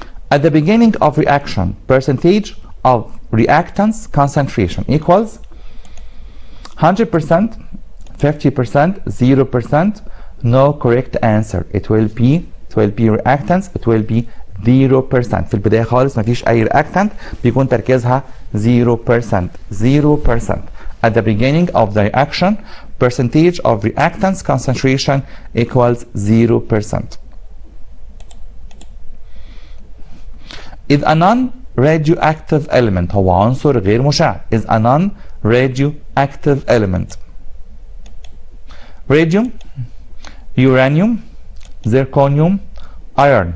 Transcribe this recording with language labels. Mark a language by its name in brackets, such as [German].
[English] At the beginning of reaction, percentage of reactants concentration equals 100%, 50%, 0%. No correct answer. It will be reactants, it will be 0%. [Arabic] في البداية خالص مفيش أي reactant بيكون تركيزها 0%. [English] 0%. At the beginning of the reaction, percentage of reactants concentration equals 0%. Is a non-radioactive element، [Arabic] هو عنصر غير مشع. [English] Is a non-radioactive element radium, uranium, zirconium, iron.